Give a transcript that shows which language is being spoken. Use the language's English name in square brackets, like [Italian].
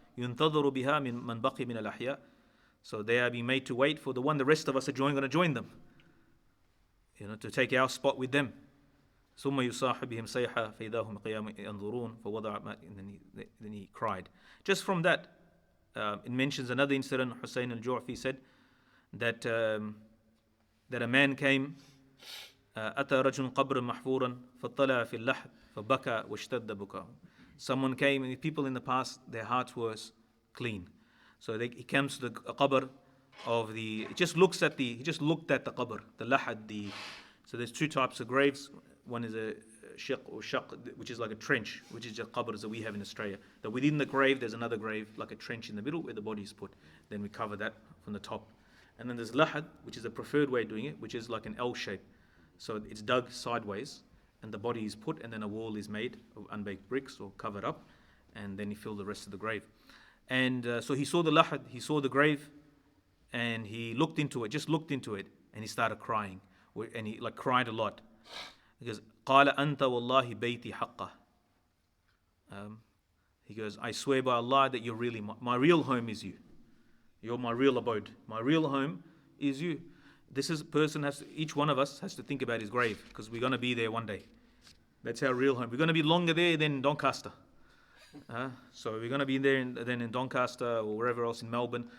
[Arabic] يُنْتَظَرُ بِهَا مِنْ بَقِي مِنَ الْأَحْيَاءِ. [English] So they are being made to wait for the one the rest of us are going to join them, to take our spot with them. [Arabic] ثُمَّ يُصَاحُ بِهِمْ صَيْحًا فَإِذَا هُمْ قِيَامٌ يَنْظُرُونَ فَوَضَعَ مَا. [English] And then he cried. Just from that, it mentions another incident. [Arabic] Hussein al-Ju'fi [English] said that a man came, [Arabic] أتى رجل قبر محفورا فطلع في اللحد فبكى واشتد بكاء. [English] Someone came, and the people in the past, their hearts were clean. So he comes to the qabr of he just looked at the qabr, the lahad. So there's two types of graves. One is a shiq or shaq, which is like a trench, which is just qabrs that we have in Australia. That within the grave, there's another grave, like a trench in the middle where the body is put. Then we cover that from the top. And then there's lahad, which is a preferred way of doing it, which is like an L shape. So it's dug sideways, and the body is put, and then a wall is made of unbaked bricks or covered up, and then he filled the rest of the grave. And so he saw the lahad, he saw the grave, and he looked into it, and he started crying, and he cried a lot. He goes, [Arabic] قال أنت والله بيتي حقه. [English] He goes, I swear by Allah that you're really my real home is you. You're my real abode. My real home is you. Each one of us has to think about his grave, because we're going to be there one day. That's our real home. We're going to be longer there than Doncaster. So we're going to be there than in Doncaster or wherever else in Melbourne.